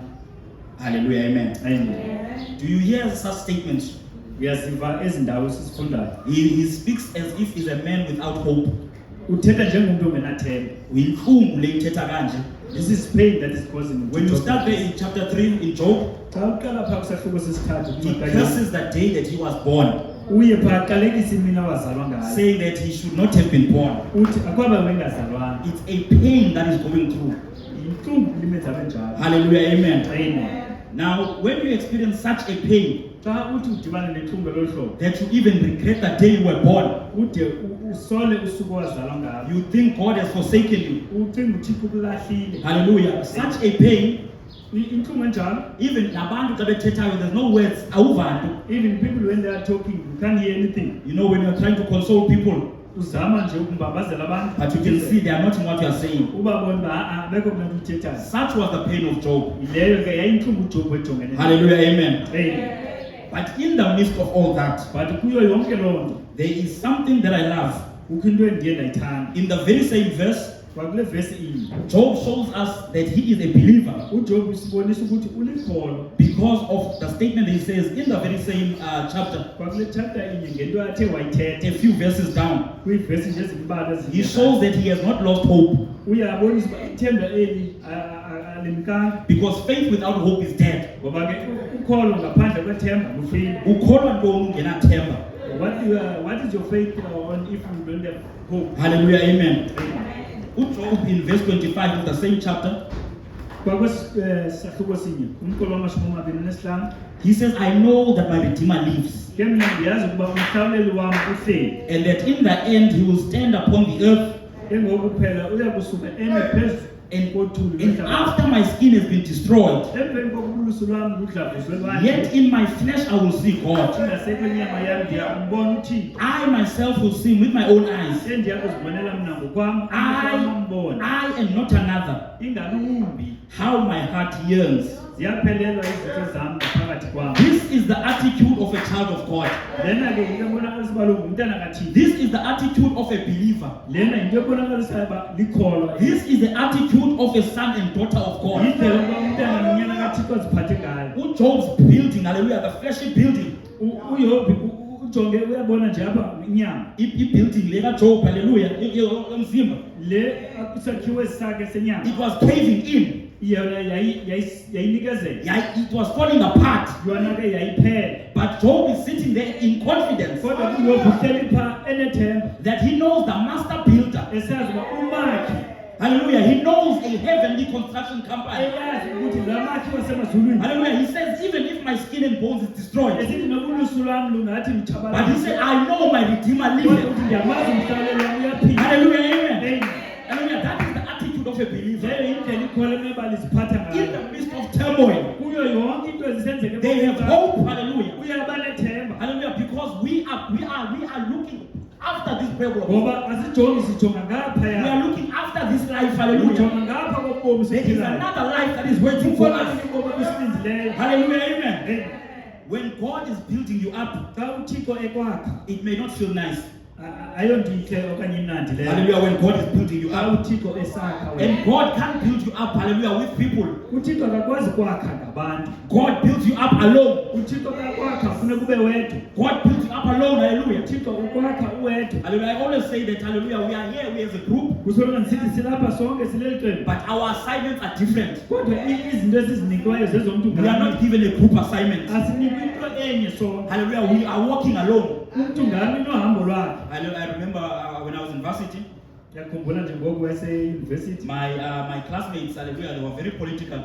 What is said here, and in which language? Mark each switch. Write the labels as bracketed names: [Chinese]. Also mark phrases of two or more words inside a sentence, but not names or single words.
[English] Hallelujah, amen. Amen. Do you hear such statements? [Xhosa] Uyaziva ezi ndawo sisifundayo. [English] He speaks as if he's a man without hope. [Xhosa] Uthetha njengomntu ongenathemba. Uyinhlungu le ithetha kanje. [English] This is pain that is causing. When you start there in chapter 3 in Job, [Xhosa] Xa uqala phaa kusahluko sesithathu [English] he [Xhosa] kuncwadi [English] curses the day that he was born, [Xhosa] uye phaa aqalekisa imini awazalwa ngayo. [English] saying that he should not have been born. [Xhosa] Uthi akwaba wengazalwanga. [English] It's a pain that is going through. [Xhosa] Yintlungu limenza abe njalo. [English] Hallelujah, amen. Amen. Now, when you experience such a pain [Xhosa] Xa uthi udibane nentlungu ngelo hlobo, [English] that you even regret the day you were born, [Xhosa] ude usole usuku owazalwa ngalo. [English] you think God has forsaken you. [Xhosa] Ucinga uThixo ukulahlile. [English] Hallelujah. Such a pain, [Xhosa] Intlungu enjalo. even nabantu xa bethethayo, [English] there's no words, awuvantu. Even people when they are talking, you can't hear anything. You know, when you're trying to console people, [Xhosa] Uzama nje ukumbabazela abantu. [English] but you can see they are not in what you are saying. [Xhosa] Ubabona uba abekho mntu uthethayo. [English] Such was the pain of Job. [Xhosa] Leyo ke yayintlungu uJob ejongene nayo. [English] Hallelujah, amen. Amen. But in the midst of all that, [Xhosa] But kuyo yonke loo nto [English] there is something that I love. [Xhosa] kukho into endiye ndayithanda. [English] In the very same verse, [Xhosa] Kwakule vesi inye [English] Job shows us that he is a believer [Xhosa] uJob usibonisa ukuthi ulikholo [English] because of the statement that he says in the very same chapter, [Xhosa] kwakule chapter inye ngento athe wayithetha [English] a few verses down. [Xhosa] kwiivesi nje ezimbalwa [English] He shows that he has not lost hope, [Xhosa] uyabonisa uba ithemba eli alimkanga [English] because faith without hope is dead. [Xhosa] ngoba ke ukholo ngaphandle kwethemba lufile. Ukholwa ntoni ungenathemba? [English] What is your faith on if you don't have hope? Hallelujah, amen. Job in verse 25 of the same chapter, [Xhosa] Kwakwesahluko sinye umqolo wamashumi amabini nesihlanu [English] he says, I know that my Redeemer lives, [Xhosa] ke mna ndiyazi ukuba umhlawuleli wam uhleli [English] and that in the end he will stand upon the earth, [Xhosa] engoku phela uya kusuka eme phezulu kothuli [English] and after my skin has been destroyed, [Xhosa] emveni kokubuluso lwam ludlavuzwe lwandle [English] yet in my flesh I will see God. [Xhosa] ingasekwenyama yam ndiyambona uThixo [English] I myself will see him with my own eyes. [Xhosa] endiyakuzibonela mna ngokwam ambona [English] I and not another. [Xhosa] ingalumbi [English] How my heart yearns. [Xhosa] ziyaphelelwa izinto zam ngaphakathi kwam. [English] This is the attitude of a child of God. [Xhosa] Lena ke yinto ebonakalisa uba lo ngumntana kaThixo. [English] This is the attitude of a believer. [Xhosa] Lena yinto ebonakalisa uba likholwa. [English] This is the attitude of a son and daughter of God. [Xhosa] Yindlela uba umntana nonyana kaThixo aziphathe ngayo. [English] Job's building, hallelujah, the fleshy building. [Xhosa] uYobi ujonge uyabona nje apha inyama. I-building le kaJob, hallelujah, umzimba. Le isakhiwo sakhe senyama. [English] It was caving in. [Xhosa] Yona yayinikezela. [English] It was falling apart. [Xhosa] Yona ke yayiphela. [English] But Job is sitting there in confidence [Xhosa] Kodwa uYobi uhleli phaa enethemba. [English] that he knows the master builder. [Xhosa] Esazi uba umakhi. [English] Hallelujah. He knows a heavenly construction company. [Xhosa] Eyazi ukuthi la makhi wasemazulwini. [English] Hallelujah. He says, even if my skin and bones is destroyed, [Xhosa] Esithi nobuluso lwam lungathi mthabalala. [English] but he said, I know my Redeemer [Xhosa] Kodwa [English] lives. [Xhosa] uthi ndiyamazi umhlawuleli wam uyaphila. [English] Hallelujah. Amen. Amen. Hallelujah. That is the attitude of a believer. [Xhosa] Leyo yindlela ikholwa emebala iziphatha [English] In [Xhosa] ngayo. [English] the midst of turmoil, [Xhosa] Kuyo yonke into ezisenzeka [English] they have hope. Hallelujah. [Xhosa] uyaba nethemba. [English] Hallelujah. Because we are looking after this prayer. [Xhosa] Ngoba asijongi sijonga [English] We [Xhosa] ngaphaya. [English] are looking after this life. Hallelujah. [Xhosa] Ujonga ngapha kobomi [English] There is [Xhosa] siphilayo. [English] another life that is waiting for [Xhosa] Kukhona [English] us. [Xhosa] inkomo esilinzileyo. [English] Hallelujah. Amen. Amen. When God is building you up, [Xhosa] Xa uThixo ekwakha [English] it may not feel nice. [Xhosa] ayonto intle okanye imnandi leyo. [English] Hallelujah. When God is building you [Xhosa] Xa [English] up, [Xhosa] uThixo esakha wena. [English] and God can't build you up, hallelujah, with people. [Xhosa] uThixo akakwazi kwakha ngabantu. [English] God builds you up alone. [Xhosa] uThixo akakwakha funeka ube wedwa. [English] God builds you up alone, hallelujah. [Xhosa] uThixo ukwakha uwedwa. [English] Hallelujah. I always say that, hallelujah, we are here, we as a group, [Xhosa] Kusoloko ndisithi silapha sonke sileli qembu. [English] but our assignments are different. [Xhosa] Kodwa izinto esizinikwayo zezomntu [English] We are not given a group assignment. [Xhosa] asinikwa into enye sonke. [English] Hallelujah. We are walking alone. [Xhosa] Umntu ngamnye unohambo lwakhe. [English] I remember when I was in varsity, [Xhosa] Yakhumbula nje ngoku waseyunivesithi [English] my classmates, hallelujah, they were very political.